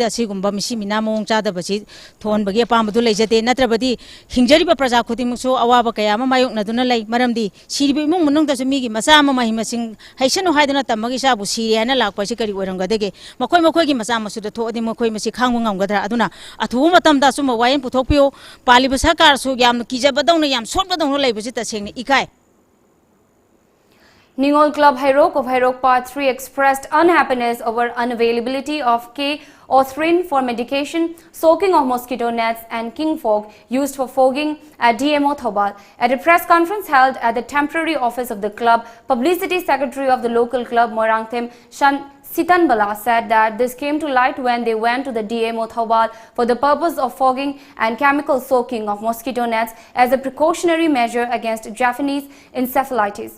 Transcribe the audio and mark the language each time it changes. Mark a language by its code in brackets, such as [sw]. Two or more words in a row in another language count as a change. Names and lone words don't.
[mni] sigumba misi mina mawong chadabasi thonbagi apambadu leijate natrabadi hingjariba praja khudimukso awaba kayama mayoknaduna lei maramdi siribi imung munungda migi masa ama mahimasing haisanu haidana tamagi sabu siri hana lakpasi kari oirangadege makoi makoi gi masa masuda thodi makoi masi khangwa ngamgadra aduna athu matamda suma wayen puthokpio paliba sarkar su yam kijabadawna yam sotbadawna leibasi tasengni ikai. [en] Ningol Club Hairok of Hairok Part 3 expressed unhappiness over unavailability of K-Orthrin for medication, soaking of mosquito nets and king fog used for fogging at DMO Thobal. At a press conference held at the temporary office of the club, Publicity Secretary of the local club, Moirangthim Shan Sitanbala, said that this came to light when they went to the DMO Thobal for the purpose of fogging and chemical soaking of mosquito nets as a precautionary measure against Japanese encephalitis.